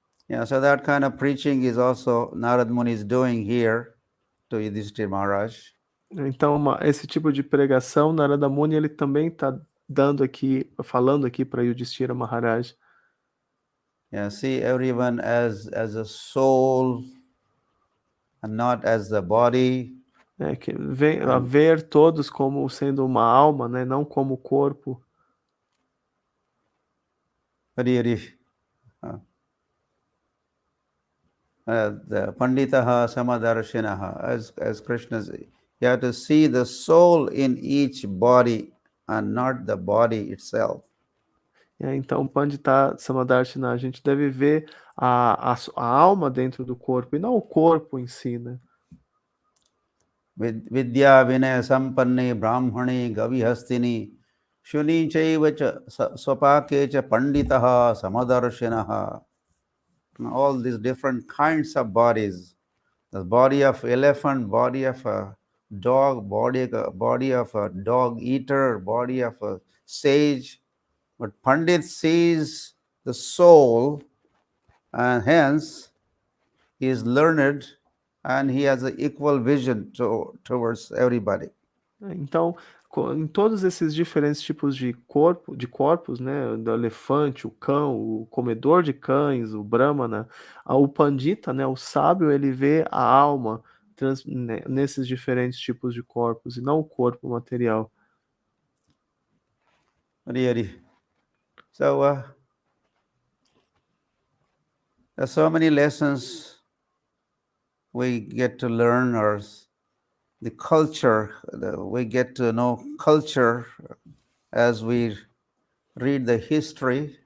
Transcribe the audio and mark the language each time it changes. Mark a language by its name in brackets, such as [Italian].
[English] Yeah, so that kind of preaching is also Narad Muni is doing here to Yudhishthira Maharaj. [Portuguese] Então, esse tipo de pregação, Narada Muni, ele também está falando aqui para Yudhishthira Maharaj. [English] Yeah, see everyone as a soul and not as the body. [Portuguese] Que vem a ver todos como sendo uma alma, né, não como corpo. [Sanskrit] Hari Hari. [English] The [Sanskrit] Panditaha Samadarshinaha, [English] as Krishna says, you have to see the soul in each body and not the body itself. [Portuguese] Então, Pandita Samadarshina, a gente deve ver a alma dentro do corpo e não o corpo em si, né? [Sanskrit] Vidya Vinaya Sampanne Brahmane Gavihastini Shuni Chaivacha Swapakecha Panditaha Samadarshinaha. [English] All these different kinds of bodies. The body of elephant, body of a dog, body of a dog eater, body of a sage. But Pandit sees the soul, and hence he is learned and he has an equal vision towards everybody. [Portuguese] Então, em todos esses diferentes tipos de corpos, né, do elefante, o cão, o comedor de cães, o brahmana, o pandita, né, o sábio, ele vê a alma nesses diferentes tipos de corpos e não o corpo material. [Sanskrit] Hari Hari. [English] So, there's so many lessons we get to learn, or the culture, we get to know culture as we read the history.